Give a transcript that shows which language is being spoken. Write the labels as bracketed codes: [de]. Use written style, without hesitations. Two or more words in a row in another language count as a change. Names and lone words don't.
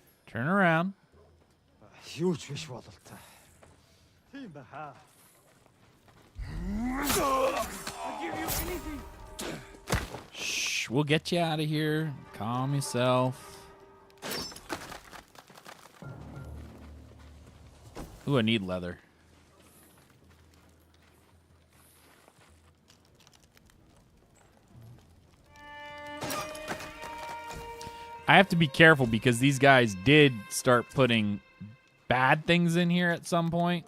[en] Turn around. Huge fish [mn] бололтой. Тийм баха. [en] Shh, we'll get you out of here. Calm yourself. Ooh, I need leather. I have to be careful because these guys did start putting bad things in here at some point.